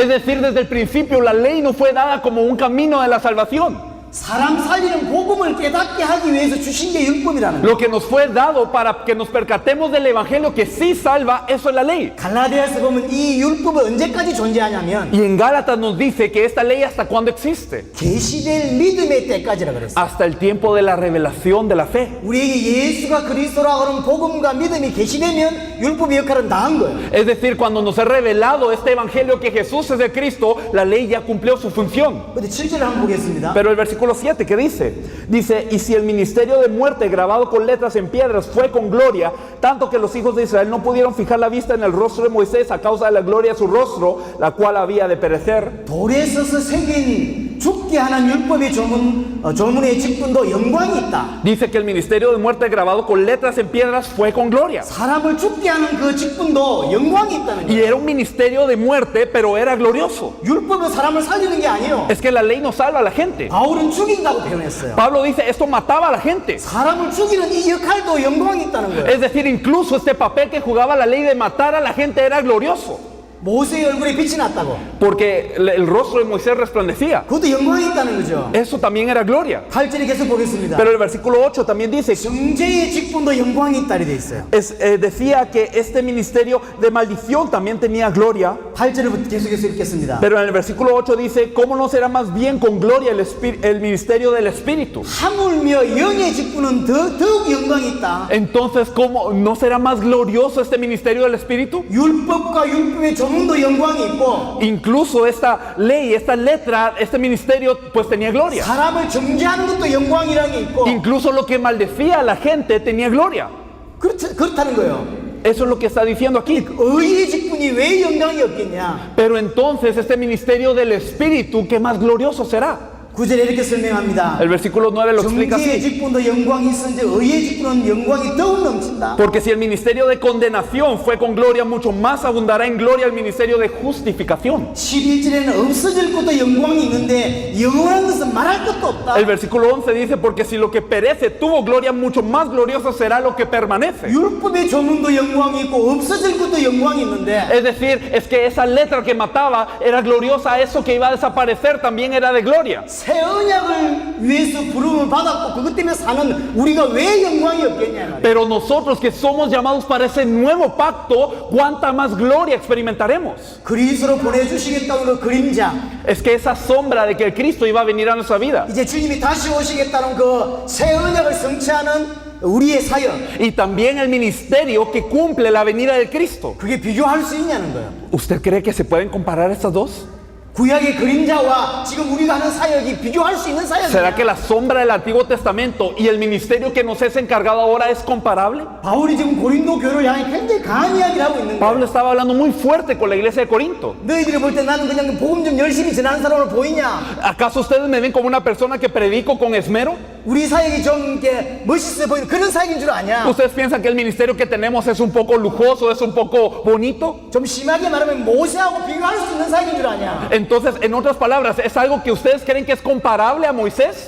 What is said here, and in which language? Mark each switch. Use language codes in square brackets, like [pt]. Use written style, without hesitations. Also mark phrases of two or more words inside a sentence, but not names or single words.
[es] Es decir, desde el principio la ley no fue dada como un camino de la salvación. [ko] 사람 살리는 복음을 깨닫게 하기 위해서 주신 게 율법이라는 거예요. [es] Lo que nos fue dado para que nos percatemos del evangelio que sí salva, eso es la ley. [ko] 갈라디아서 보면 이 율법은 언제까지 존재하냐면 [es] Y en Gálatas nos dice que esta ley hasta cuándo existe. [ko] 계시될 믿음의 때까지라 그랬어요. [es] Hasta el tiempo de la revelación de la fe. [ko] 우리에게 예수가 그리스도라고 하는 복음과 믿음이 계시되면 율법의 역할은 다 한 거예요. [es] Es decir, cuando nos ha revelado este evangelio que Jesús es de Cristo, la ley ya cumplió su función. [ko] 근데 7절을 한번 보겠습니다. [es] Pero el versículo 7, ¿qué dice? Dice, y si el ministerio de muerte grabado con letras en piedras fue con gloria, tanto que los hijos de Israel no pudieron fijar la vista en el rostro de Moisés a causa de la gloria de su rostro, la cual había de perecer. [ko] 돌에 써서 새긴 죽게 하는 율법의 조문의 직분도 영광이 있다. [es] Dice que el ministerio de muerte grabado con letras en piedras fue con gloria. [ko] 사람을 죽게 하는 그 직분도 영광이 있다는 [es] Y [ko] 거예요. [es] era un ministerio de muerte, pero era glorioso. [ko] 율법은 사람을 살리는 게 아니에요. [es] Es que la ley no salva a la gente. [ko] 바울은 죽인다고 표현했어요. [es] Pablo dice, esto mataba a la gente. [ko] 사람을 죽이는 이 역할도 영광이 있다는 거예요. [es] Es decir, incluso este papel que jugaba la ley de matar a la gente era glorioso. [ko] 모세의 얼굴에 빛이 났다고. [es] Porque el rostro de Moisés resplandecía. [ko] 그것도 영광이 있다는 거죠. [es] Eso también era gloria. [ko] 8절에 계속 보겠습니다. [es] Pero el versículo 8 también dice, [ko] 정죄의 직분도 영광이 있다 돼 있어요. [es] decía que este ministerio de maldición también tenía gloria. [ko] 8절부터 계속해서 읽겠습니다. [es] Pero en el versículo 8 dice, ¿cómo no será más bien con gloria el ministerio del Espíritu? [ko] 하물며 영의 직분은 더욱 영광이 있다. [es] Entonces, ¿cómo no será más glorioso este ministerio del Espíritu? [ko] 율법과 율법의 조문도 영광이 있고 [es] Incluso esta ley, esta letra, este ministerio, pues tenía gloria. [ko] 사람을 정죄하는 것도 영광이라는 게 있고 [es] Incluso lo que maldecía a la gente tenía gloria. [ko] 그렇다는 거예요. [es] Eso es lo que está diciendo aquí. [ko] 의의 직분이 왜 영광이 없겠냐? [es] Pero entonces este ministerio del Espíritu, ¿qué más glorioso será? [ko] 9절에 이렇게 설명합니다. [es] El versículo 9 lo explica [ko] 정죄의 [es] así. [ko] 직분도 영광이 있었는데 의의 직분은 영광이 더욱 넘친다. [es] Porque si el ministerio de condenación fue con gloria, mucho más abundará en gloria el ministerio de justificación. [ko] 11절에는 없어질 것도 영광이 있는데 영원한 것은 말할 것도 없다. [es] El versículo 11 dice, porque si lo que perece tuvo gloria, mucho más glorioso será lo que permanece. [ko] 율법의 조문도 영광이 있고 없어질 것도 영광이 있는데 [es] Es decir, es que esa letra que mataba era gloriosa, eso que iba a desaparecer también era de gloria. [ko] 새 언약을 위해서 부름을 받았고 그것 때문에 사는 우리가 왜 영광이 없겠냐 말이에요. [es] Pero nosotros que somos llamados para ese nuevo pacto, ¿cuánta más gloria experimentaremos? [ko] 그리스도로 보내주시겠다는 그 그림자, [es] Es que esa sombra de que el Cristo iba a venir a nuestra vida. [ko] 이제 주님이 다시 오시겠다는 그 새 언약을 성취하는 우리의 사역, [es] Y también el ministerio que cumple la venida de Cristo. [ko] 그게 비교할 수 있냐는 거예요. [es] ¿Usted cree que se pueden comparar estas dos? [ko] 구약의 그림자와 지금 우리가 하는 사역이 비교할 수 있는 [es] ¿Será que [ko] 사역이냐? [es] la sombra del Antiguo Testamento y el ministerio que nos es encargado ahora es comparable? [ko] 바울이 지금 고린도 교회를 향해 굉장히 강한 이야기를 하고 있는 [es] Pablo [ko] 거예요. [es] estaba hablando muy fuerte con la iglesia de Corinto. [ko] 너희들이 볼 때 나는 그냥 복음 좀 열심히 전하는 사람으로 보이냐? [es] ¿Acaso ustedes me ven como una persona que predico con esmero? [ko] 우리 사역이 좀 이렇게 멋있어 보이는 그런 사역인 줄 아냐? [es] ¿Ustedes piensan que el ministerio que tenemos es un poco lujoso, es un poco bonito? [ko] 좀 심하게 말하면 모세하고 비교할 수 있는 사역인 줄 아냐? [es] Entonces, en otras palabras, ¿es algo que ustedes creen que es comparable a Moisés?